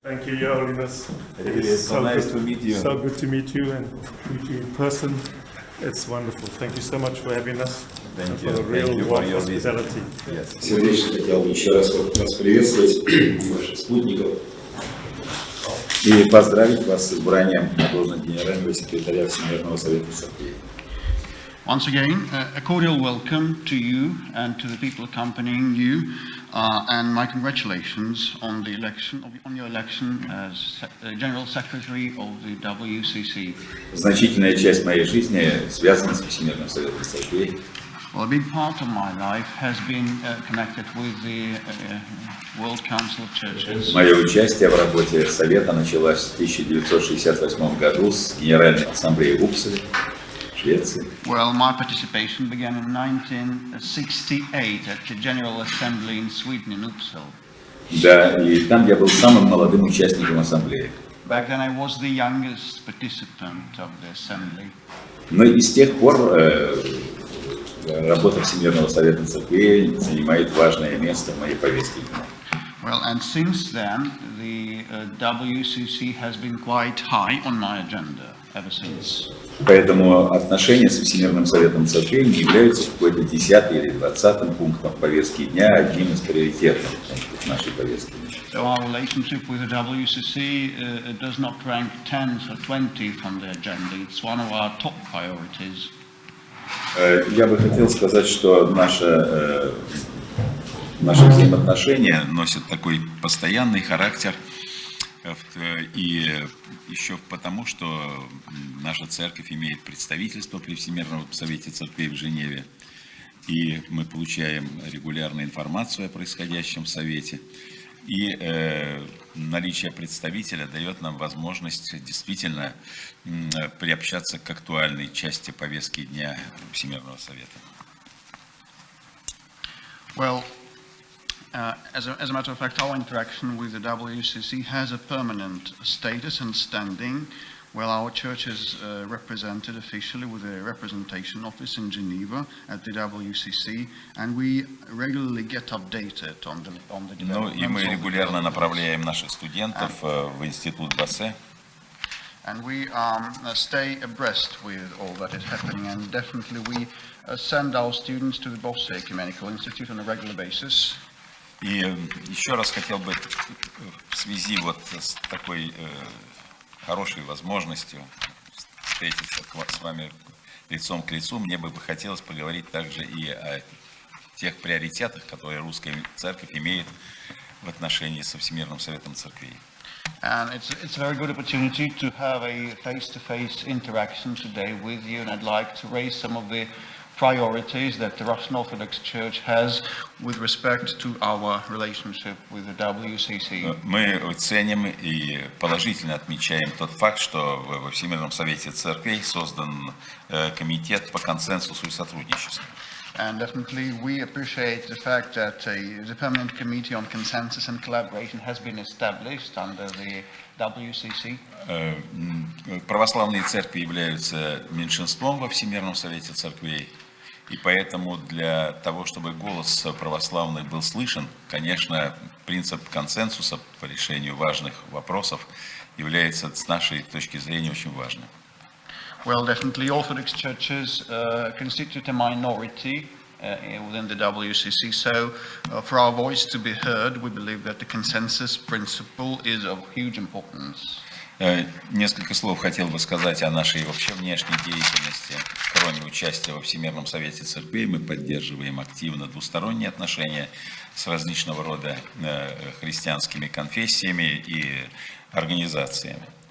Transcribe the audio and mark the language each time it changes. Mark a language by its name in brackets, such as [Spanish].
[English] Thank you, Your Holiness. It's so nice to meet you. So good to meet you and meet you in person. It's wonderful. Thank you so much for having us. Thank you. For the real warm hospitality. Yes. [Russian] Сердечно хотел еще раз вас приветствовать, ваших спутников, и поздравить вас с избранием на должность генерального секретаря Всемирного совета церквей. [English] Once again, a cordial welcome to you and to the people accompanying you, and my congratulations on the election, on your election as General Secretary of the WCC. [Russian] Значительная часть моей жизни связана с Всемирным советом церквей. [English] Well, a big part of my life has been connected with the World Council of Churches. [Russian] Мое участие в работе совета началось в 1968 году с Генеральной ассамблеи в Упсале, Швеции. [English] Well, my participation began in 1968 at the General Assembly in Sweden in Uppsala. [Russian] Да, и там я был самым молодым участником ассамблеи. [English] Back then I was the youngest participant of the assembly. [Russian] Но и с тех пор работа Всемирного совета церквей занимает важное место в моей повестке дня. [English] Well, and since then, the WCC has been quite high on my agenda ever since. [Russian] Поэтому отношения с Всемирным советом церквей не являются какой-то 10-м или 20-м пунктом повестки дня, одним из приоритетных пунктов нашей повестки дня. [English] So our relationship with the WCC does not rank 10th or 20th on the agenda. It's one of our top priorities. [Russian] Я бы хотел сказать, что наши взаимоотношения носят такой постоянный характер, и еще потому, что наша церковь имеет представительство при Всемирном совете церквей в Женеве, и мы получаем регулярную информацию о происходящем в совете, и наличие представителя дает нам возможность действительно приобщаться к актуальной части повестки дня Всемирного совета. [English] Well, as a matter of fact, our interaction with the WCC has a permanent status and standing. Well, our church is represented officially with a representation office in Geneva at the WCC, and we regularly get updated on the developments. [Russian] Ну и мы регулярно направляем наших студентов в институт ВСЦ. [English] And we stay abreast with all that is happening, and definitely we send our students to the Bosse Ecumenical Institute on a regular basis. [Russian] И еще раз хотел бы в связи вот с такой хорошей возможностью встретиться с вами лицом к лицу, мне бы хотелось поговорить также и о тех приоритетах, которые Русская Церковь имеет в отношении со Всемирным Советом Церквей. [English] And it's a very good opportunity to have a face-to-face interaction today with you, and I'd like to raise some of the priorities that the Russian Orthodox Church has with respect to our relationship with the WCC. [Russian] Мы ценим и положительно отмечаем тот факт, что во Всемирном Совете Церквей создан комитет по консенсусу и сотрудничеству. [English] And definitely we appreciate the fact that the Permanent Committee on Consensus and Collaboration has been established under the WCC. [Russian] Православные церкви являются меньшинством во Всемирном Совете Церквей, и поэтому для того, чтобы голос православных был слышен, конечно, принцип консенсуса по решению важных вопросов является с нашей точки зрения очень важным. [English] Well, definitely Orthodox churches constitute a minority within the WCC, so for our voice to be heard, we believe that the consensus principle is of huge importance. [Russian] Несколько слов хотел бы сказать о нашей вообще внешней деятельности. Кроме участия во Всемирном Совете Церквей, мы поддерживаем активно двусторонние отношения с различного рода христианскими конфессиями и организациями.